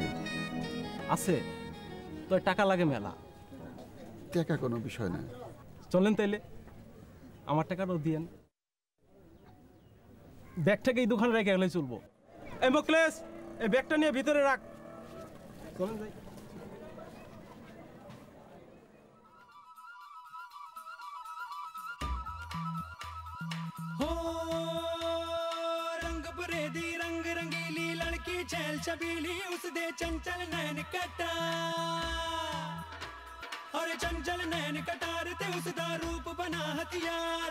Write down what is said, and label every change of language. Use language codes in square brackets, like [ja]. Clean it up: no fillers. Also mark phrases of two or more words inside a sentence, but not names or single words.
[bn] আছে তো, টাকা লাগে মেলা। টাকা কোনো বিষয় না। চলেন তাইলে, আমার টাকাটাও দিয়েন। ব্যাগটাকে এই দোকানে রেখে গেলে চলবো। এই মোকলেস, এই ব্যাগটা নিয়ে ভিতরে রাখ। চলেন যাই। [pa] ਰੰਗ ਬਰੇਦੀ ਰੰਗ ਰੰਗੀਲੀ ਲੜਕੀ ਛੈਲ ਛਬੀਲੀ ਉਸਦੇ ਚੰਚਲ ਨੈਨ ਕਟਾ ਔਰ ਚੰਚਲ ਨੈਨ ਕਟਾਰ ਤੇ ਉਸਦਾ ਰੂਪ ਬਣਾ ਹਥਿਆਰ।